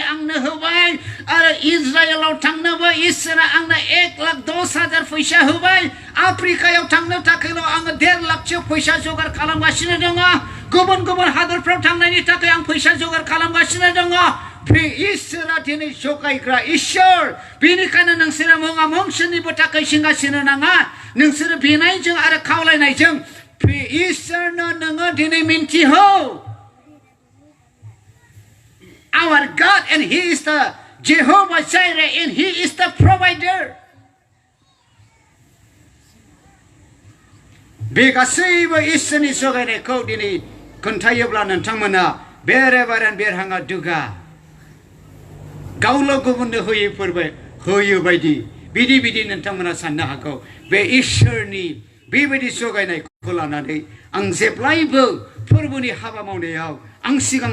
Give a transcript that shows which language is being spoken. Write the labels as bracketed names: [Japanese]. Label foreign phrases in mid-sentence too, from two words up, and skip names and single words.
[Bodo] आंनो होबाय आरो इजराइलाव थांनोबो इसोरा आंनो 1,10,000 फैसा होबाय आफ्रिकायाव थांनो थाखायल' आङो 1.5 लाखसो फैसा जगार खालामगासिनो दङ गुबुन गुबुन हादरफ्राव थांनायनि थाखाय आं फैसा जगार खालामगासिनो दङ बे इसोरा दिनै जगायग्रा इसोर बेनिखायनो नोंसोरो मुंसोरनिबो थाखाय सिंगासिनो नाङा नोंसोरो बिनायजों आरो खावलायनायजों बे इसोरनो नोङो दिनै मिन्थिहो [English] our God and he is the Jehovah Jireh and he is the provider [Bodo] बे गासैबो इसोरनि जगायनायखौ दिनै खोन्थायोब्ला नोंथांमोना बेरेबारेन बेरहाङा दुगा गावल' गुबुननो होयो बायदि बिदि नोंथांमोना साननो हागौ बे इसोरनि बेबायदि जगायनायखौ लानानै आं जेब्लायबो फोरबोनि हाबा मावनायाव आं सिगां